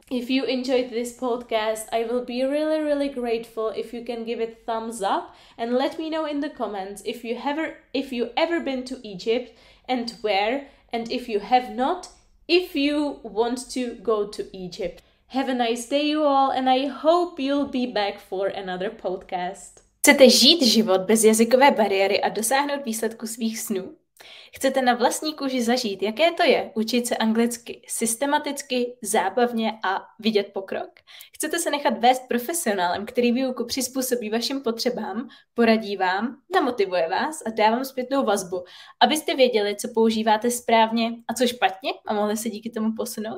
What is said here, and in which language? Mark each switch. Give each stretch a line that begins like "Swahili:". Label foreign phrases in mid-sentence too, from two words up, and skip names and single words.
English: If you enjoyed this podcast, I will be really grateful if you can give it thumbs up and let me know in the comments if you ever been to Egypt and where, and if you have not, if you want to go to Egypt. Have a nice day you all and I hope you'll be back for another podcast.
Czech: Chcete žít život bez jazykové bariéry a dosáhnout výsledku svých snů? Chcete na vlastní kůži zažít, jaké to je učit se anglicky systematicky, zábavně a vidět pokrok? Chcete se nechat vést profesionálem, který výuku přizpůsobí vašim potřebám, poradí vám, namotivuje vás a dá vám zpětnou vazbu, abyste věděli, co používáte správně a co špatně a mohli se díky tomu posunout?